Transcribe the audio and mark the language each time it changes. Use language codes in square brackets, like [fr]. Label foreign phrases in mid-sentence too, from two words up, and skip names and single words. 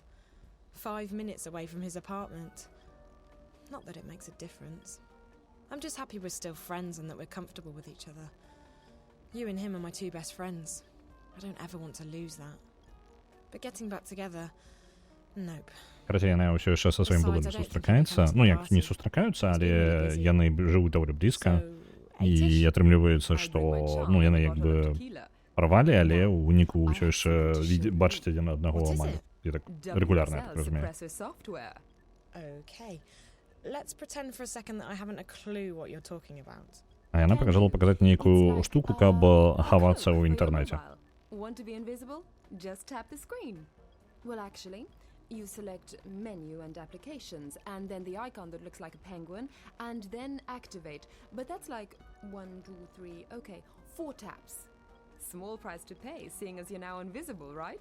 [en] 5 minutes away from his apartment. Not that it makes a difference. I'm just happy we're still friends and that we're comfortable with each other. You and him are my two best friends. I don't ever want to lose that. But getting back together, nope. [be] Карацей, яны ўсё яшчэ са сваім былым сустракаюцца. Ну, як не сустракаюцца, але яны жывуць даволі блізка. І атрымліваецца, што яны як бы парвалі, але ў выніку ўсё яшчэ бачаць адзін аднаго амаль. І так рэгулярна, я так разумею. [en] Okay. Let's pretend for a second that I haven't a clue what you're talking about. [be] А яна пакажала паказаць нейкую штуку, каб хавацца ў інтэрнэце. [en] Want to be invisible? Just tap the screen. Well, actually, you select menu and applications, and then the icon that looks like a penguin, and then activate. But that's like 1, 2, 3, okay, 4 taps. Small price to pay, seeing as you're now invisible, right?